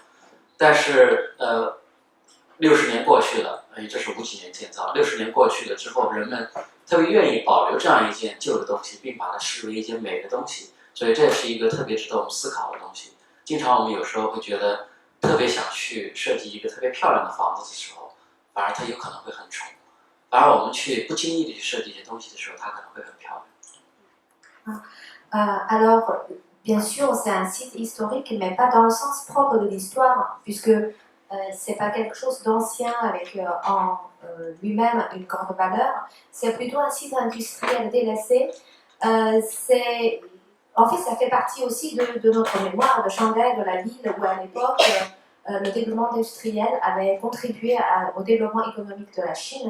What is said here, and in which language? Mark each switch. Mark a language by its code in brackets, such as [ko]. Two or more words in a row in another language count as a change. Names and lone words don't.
[zh] 但是60年过去了，这是50几年建造，60年过去了之后，人们特别愿意保留这样一件旧的东西，并把它视为一件美的东西，所以这也是一个特别值得我们思考的东西。经常我们有时候会觉得特别想去设计一个特别漂亮的房子的时候，反而它有可能会很丑；反而我们去不经意地去设计一些东西的时候，它可能会很漂亮。 [fr] Alors, bien sûr, c'est un site historique, mais pas dans le sens propre de l'histoire, puisque c'est pas quelque chose d'ancien avec en lui-même une grande valeur. C'est plutôt un site industriel délaissé. En fait, ça fait partie aussi de notre mémoire de Shanghai, de la ville où à l'époque le développement industriel avait contribué au développement économique de la Chine.